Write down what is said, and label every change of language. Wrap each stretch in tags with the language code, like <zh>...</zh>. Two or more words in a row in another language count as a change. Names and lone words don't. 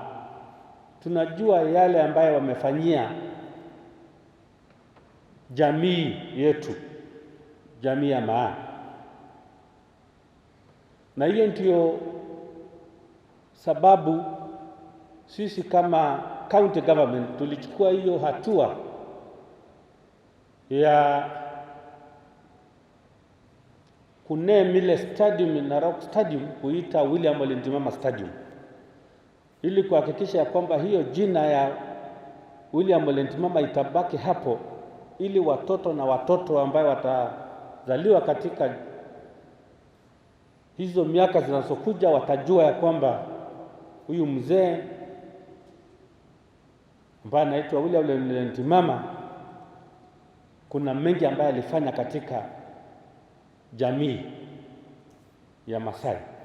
<sw>Tunajua yale ambaye wamefanyia jamii yetu, jamii ya Maa. Na hiyo ndio sababu sisi kama</sw> <en>county government</en> <sw>tulichukua hiyo hatua ya kuname ile stadium Narok Stadium kuita William Ole Ndimama Stadium, ili kuhakikisha kwamba hiyo jina ya William Ole Ndimama itabaki hapo, ili watoto na watoto ambao watazaliwa katika hizo miaka zinazokuja watajua ya kwamba huyu mzee ambaye anaitwa William Ole Ndimama kuna mengi ambayo alifanya katika jamii ya Masai.</sw>